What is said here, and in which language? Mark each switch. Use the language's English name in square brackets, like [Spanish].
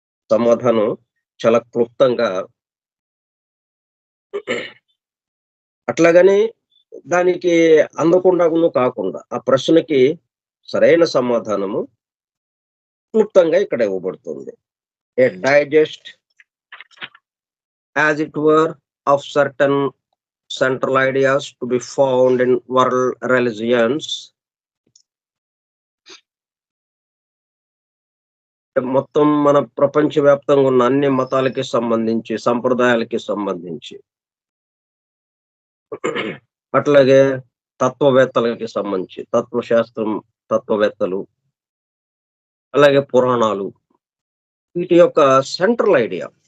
[Telugu] సమాధానం చాలా క్లుప్తంగా అట్లాగని దానికి అందకుండాను కాకుండా, ఆ ప్రశ్నకి సరైన సమాధానము క్లుప్తంగా ఇక్కడ ఇవ్వబడుతుంది. [English] A digest as it were of certain central ideas to be found in world religions. [Telugu] మొత్తం మన ప్రపంచవ్యాప్తంగా ఉన్న అన్ని మతాలకి సంబంధించి, సంప్రదాయాలకి సంబంధించి అట్లాగే తత్వవేత్తలకి సంబంధించి, తత్వశాస్త్రం తత్వవేత్తలు, అలాగే పురాణాలు, వీటి యొక్క సెంట్రల్ ఐడియా